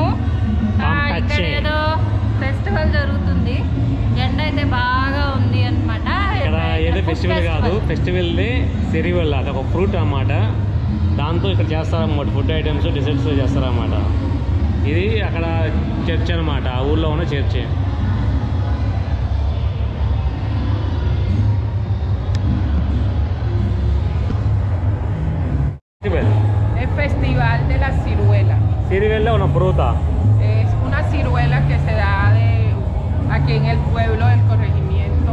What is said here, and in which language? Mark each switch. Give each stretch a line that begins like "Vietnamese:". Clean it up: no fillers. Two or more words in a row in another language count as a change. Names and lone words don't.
Telugu: ఇక్కడ ఏదో ఫెస్టివల్ జరుగుతుంది. ఎండ అయితే బాగా ఉంది అనమాట. ఏదో ఫెస్టివల్ కాదు, ఫెస్టివల్ సిరివెల్లా, అది ఒక ఫ్రూట్ అన్నమాట. దాంతో ఇక్కడ చేస్తారన్నమాట,
English: food items,
Telugu: డిజర్ట్స్ చేస్తారన్నమాట. ఇది అక్కడ చర్చ్ అనమాట, ఆ ఊళ్ళో ఉన్న చర్చ్.
Spanish: Festival de la ciruela. Ciruela, una fruta. Es una ciruela que se da aquí en el pueblo del corregimiento.